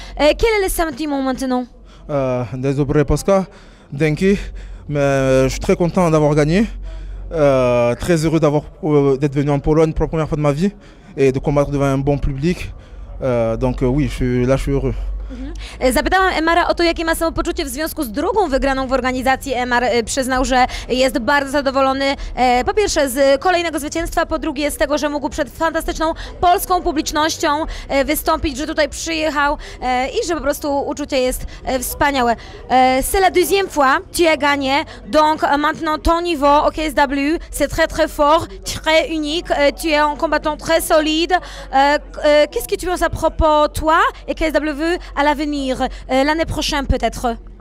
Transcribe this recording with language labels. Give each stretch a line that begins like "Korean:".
French: Quel est le sentiment maintenant? Désolé Pascal, Denki, mais je suis très content d'avoir gagné. Très heureux d'être venu en Pologne pour la première fois de ma vie et de combattre devant un bon public. Donc oui, je suis heureux.
Polish: Zapytałam Emara o to, jakie ma samopoczucie w związku z drugą wygraną w organizacji. Emar przyznał, że jest bardzo zadowolony, po pierwsze z kolejnego zwycięstwa, po drugie z tego, że mógł przed fantastyczną polską publicznością wystąpić, że tutaj przyjechał i że po prostu uczucie jest wspaniałe.
French: C'est la deuxième fois tu as gagné, donc maintenant ton niveau au KSW c'est très fort, très unique, tu es un combattant très solide. Qu'est-ce que tu penses à propos toi et KSW à l'avenir, l'année prochaine peut-être?